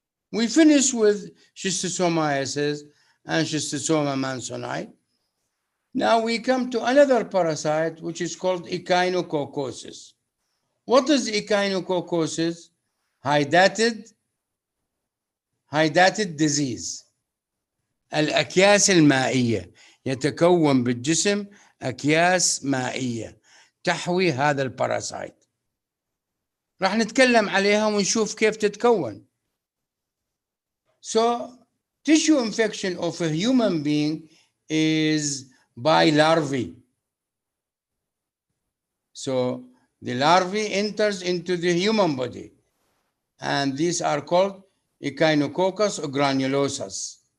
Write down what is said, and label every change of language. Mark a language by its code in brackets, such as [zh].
[en] We finish with schistosomiasis and schistosoma mansoni. Now we come to another parasite, which is called echinococcosis. What is echinococcosis? Hydatid disease. [ar] الأكياس المائية، يتكون بالجسم أكياس مائية تحوي هذا الباراسايت. راح نتكلم عليها ونشوف كيف تتكون. [en] So, tissue infection of a human being is by larvae. So, the larvae enters into the human body, and these are called Echinococcus granulosus.